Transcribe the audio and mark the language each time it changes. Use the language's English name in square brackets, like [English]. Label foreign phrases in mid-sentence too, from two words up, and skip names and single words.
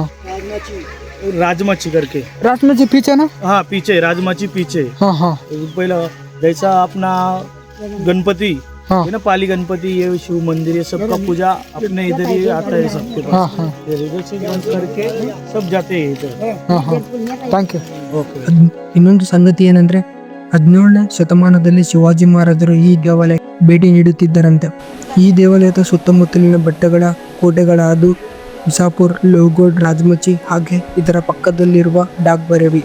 [Hindi] राजमाची करके. राजमाची पीछे ना. हाँ पीछे राजमाची पीछे. हां हां पहला जैसा अपना गणपति हां है ना, पाली गणपति, ये शिव मंदिर, ये सबका पूजा अपने इधर ही आता है सबके हां पास. हां फिर इधर से बंद करके सब जाते हैं इधर. हां हां [English] thank you. [Hindi] ओके. [Kannada] ಇನ್ನೊಂದು ಸಂಗತಿ ಏನಂದ್ರೆ 17ನೇ ಶತಮಾನದಲ್ಲಿ ಶಿವಾಜಿ ಮಹಾರಾಜರು ಈ ದೇವಾಲಯಕ್ಕೆ ಭೇಟಿ ನೀಡುತ್ತಿದ್ದರಂತೆ. ಈ ದೇವಾಲಯದ ಸುತ್ತಮುತ್ತಲಿನ ಬೆಟ್ಟಗಳ ಕೋಟೆಗಳಾದ ಇಸಾಪುರ್, ಲೋಗೋಡ್, ರಾಜಮಚಿ ಹಾಗೆ ಇದರ ಪಕ್ಕದಲ್ಲಿರುವ ಡಾಕ್ ಭೈರವಿ.